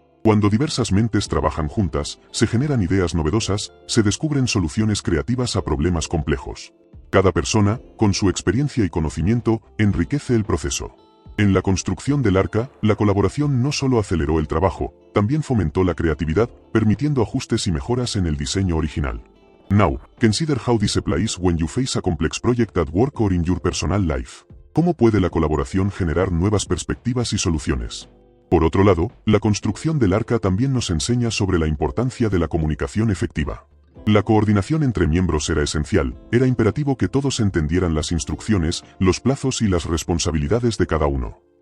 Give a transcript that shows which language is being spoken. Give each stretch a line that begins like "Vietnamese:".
Spanish: Cuando diversas mentes trabajan juntas, se generan ideas novedosas, se descubren soluciones creativas a problemas complejos. Cada persona, con su experiencia y conocimiento, enriquece el proceso. En la construcción del arca, la colaboración no solo aceleró el trabajo, también fomentó la creatividad, permitiendo ajustes y mejoras en el diseño original.
English: Now, consider how this applies when you face a complex project at work or in your personal life.
Spanish: ¿Cómo puede la colaboración generar nuevas perspectivas y soluciones? Por otro lado, la construcción del arca también nos enseña sobre la importancia de la comunicación efectiva. La coordinación entre miembros era esencial, era imperativo que todos entendieran las instrucciones, los plazos y las responsabilidades de cada uno.